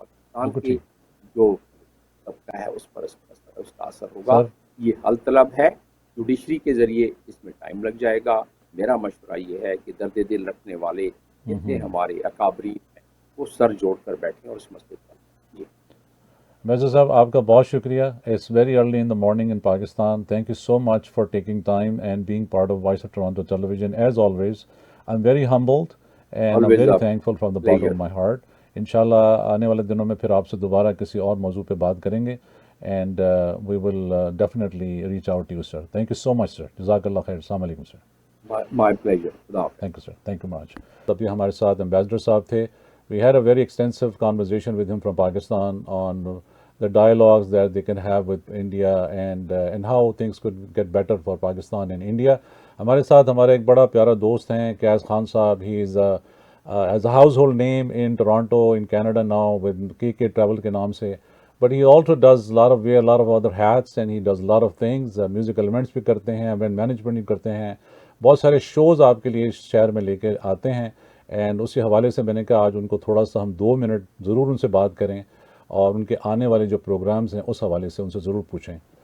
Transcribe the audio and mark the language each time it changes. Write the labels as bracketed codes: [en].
[ur] پاکستان کی جو طبقہ ہے اس پر اس کا اثر ہوگا. یہ حل طلب ہے، جوڈیشری کے ذریعے اس میں ٹائم لگ جائے گا. میرا مشورہ یہ ہے کہ درد دل رکھنے والے جتنے ہمارے اکابرین ہیں وہ سر جوڑ کر بیٹھیں اور اس مسئلے پر. جی مرزا صاحب، آپ کا بہت شکریہ. [en] It's very early in the morning in Pakistan. Thank you so much for taking time and being part of Voice of Toronto television as always. I am very humbled and I am very thankful from the bottom of my heart. [ur] انشاءاللہ آنے والے دنوں میں پھر آپ سے دوبارہ کسی اور موضوع پہ بات کریں گے، [en] And we will definitely reach out to you sir. Thank you so much sir. [ur] جزاک اللہ خیر. السلام علیکم سر. [en] My pleasure. Thank you sir. Thank you much. [ur] ابھی ہمارے ساتھ ایمبیسڈر صاحب تھے. [en] We had a very extensive conversation with him from Pakistan on the dialogues that they can have with India and how things could get better for Pakistan and India. [ur] ہمارے ساتھ ہمارے ایک بڑا پیارا دوست ہیں قیاس خان صاحب. [en] He is as a household name in Toronto, in Canada now with KK Travel [ur] کے نام سے. [en] But he also does wear a lot of other hats and he does a lot of things. [ur] Music elements بھی کرتے ہیں, event management بھی کرتے ہیں. بہت سارے شوز آپ کے لیے اس شہر میں لے کے آتے ہیں. اینڈ اسی حوالے سے میں نے کہا آج ان کو تھوڑا سا ہم 2 منٹ ضرور ان سے بات کریں, اور ان کے آنے والے جو پروگرامز ہیں اس حوالے سے ان سے ضرور پوچھیں.